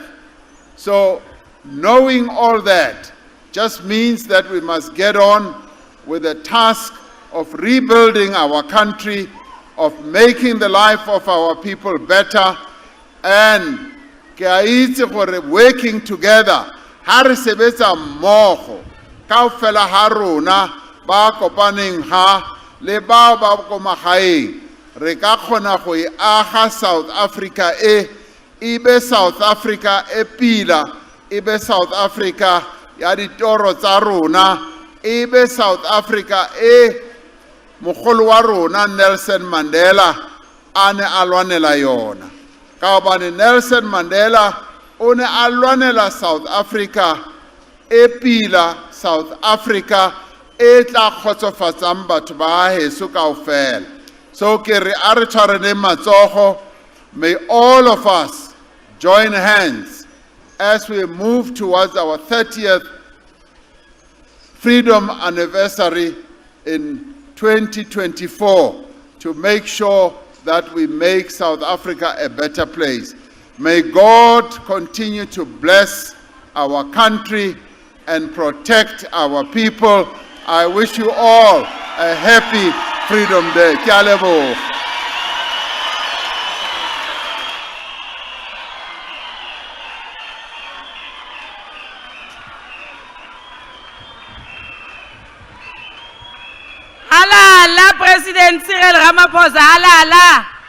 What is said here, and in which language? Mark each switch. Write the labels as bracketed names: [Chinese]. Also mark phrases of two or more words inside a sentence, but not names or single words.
[English] So knowing all that just means that we must get on with the task of rebuilding our country, of making the life of our people better, and working together. [Northern Sotho] Ha re sebetsa mmogo kaofela ha rona ba kopaneng ha le bao ba ko magaeng, re ka kgona go e aga South Africa be South Africa e pila, be South Africa ya ditoro tsa rona, be South Africa mogolo wa rona Nelson Mandela a ne a lwanela yona. Ka hobane Nelson Mandela o ne a lwanela South Africa e pila, South Africa e tla kgotsofatsang batho ba heso kaofela. So ke re a re tshwareneng matsogo. [English] May all of us join hands as we move towards our 30th freedom anniversary in 2024 to make sure that we make South Africa a better place. May God continue to bless our country and protect our people. I wish you all a happy Freedom Day. [Northern Sotho] Ke a leboga. Halala, President Cyril Ramaphosa, halala.